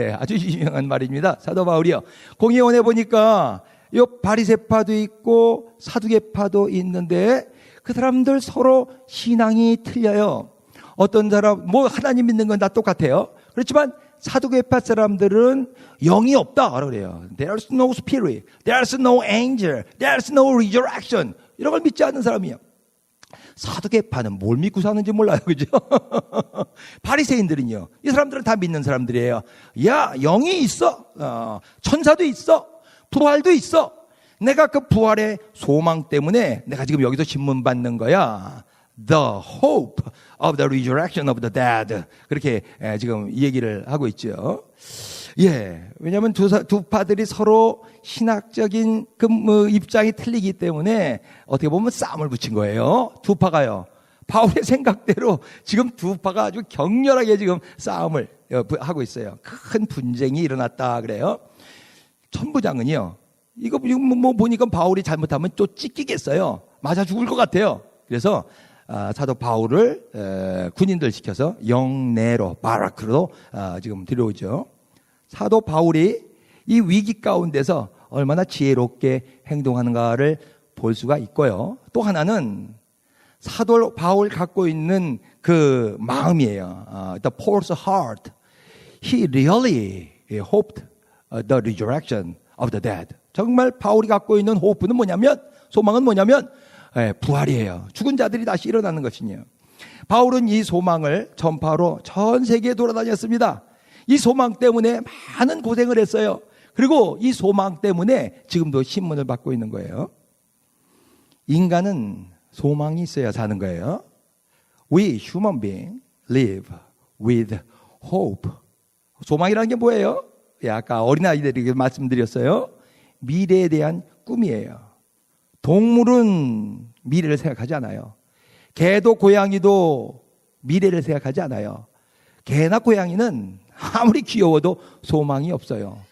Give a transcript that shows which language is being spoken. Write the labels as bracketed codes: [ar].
[ko] 아주 유명한 말입니다. 사도 바울이요, 공회원에 보니까 요 바리새파도 있고 사두개파도 있는데 그 사람들 서로 신앙이 틀려요. 어떤 사람 하나님 믿는 건 다 똑같아요. 그렇지만 사두개파 사람들은 영이 없다 그래요. [en] There's no spirit, there's no angel, there's no resurrection. [ko] 이런 걸 믿지 않는 사람이에요. 사두개파는 뭘 믿고 사는지 몰라요. 그죠? 바리새인들은요, 이 사람들은 다 믿는 사람들이에요. 야, 영이 있어. 천사도 있어. 부활도 있어. 내가 그 부활의 소망 때문에 내가 지금 여기서 신문 받는 거야. [en] the hope of the resurrection of the dead. [ko] 그렇게 지금 얘기를 하고 있죠. 예, 왜냐하면 두 파들이 서로 신학적인 입장이 틀리기 때문에 어떻게 보면 싸움을 붙인 거예요. 두 파가요. 바울의 생각대로 지금 두 파가 아주 격렬하게 지금 싸움을 하고 있어요. 큰 분쟁이 일어났다 그래요. 천부장은요, 이거 뭐 보니까 바울이 잘못하면 또 찢기겠어요. 맞아 죽을 것 같아요. 그래서 사도 바울을 군인들 시켜서 영내로 바라크로 지금 들여오죠. 사도 바울이 이 위기 가운데서 얼마나 지혜롭게 행동하는가를 볼 수가 있고요. 또 하나는 사도 바울 갖고 있는 그 마음이에요. [en] The Paul's heart. He really hoped the resurrection of the dead. [ko] 정말 바울이 갖고 있는 호프는 뭐냐면, 소망은 뭐냐면 부활이에요. 죽은 자들이 다시 일어나는 것이요. 바울은 이 소망을 전파로 전 세계에 돌아다녔습니다. 이 소망 때문에 많은 고생을 했어요. 그리고 이 소망 때문에 지금도 신문을 받고 있는 거예요. 인간은 소망이 있어야 사는 거예요. [en] We human beings live with hope. [ko] 소망이라는 게 뭐예요? 아까 어린아이들에게 말씀드렸어요. 미래에 대한 꿈이에요. 동물은 미래를 생각하지 않아요. 개도 고양이도 미래를 생각하지 않아요. 개나 고양이는 아무리 귀여워도 소망이 없어요.